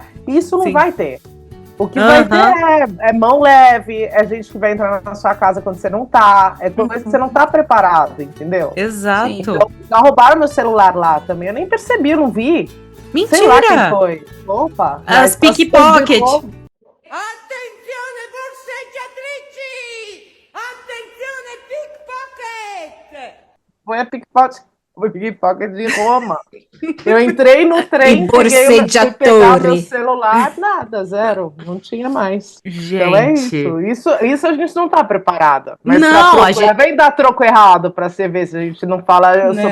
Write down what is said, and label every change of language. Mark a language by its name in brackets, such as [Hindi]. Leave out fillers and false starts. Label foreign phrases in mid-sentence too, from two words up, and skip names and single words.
[Portuguese] Isso não sim. vai ter. O que vai ter Aham, é mão leve, é gente que vai entrar na sua casa quando você não tá, é coisa que você não tá preparado, entendeu? Sim. exato. Então, já roubaram meu celular lá também, eu nem percebi, eu não vi. Sei lá quem Mentira! foi. Opa, As mas pickpocket. [Italian] Attenzione borseggiatrici! Attenzione pickpocket! [Portuguese] foi a pickpocket de Roma. Eu entrei no E trem, fui pegar meu borseggiatori. celular, nada, zero, não tinha mais. Então é Gente, isso a gente não tá preparada. Mas para não, a troco, gente. vem dar troco errado para você ver se a gente não fala eu sou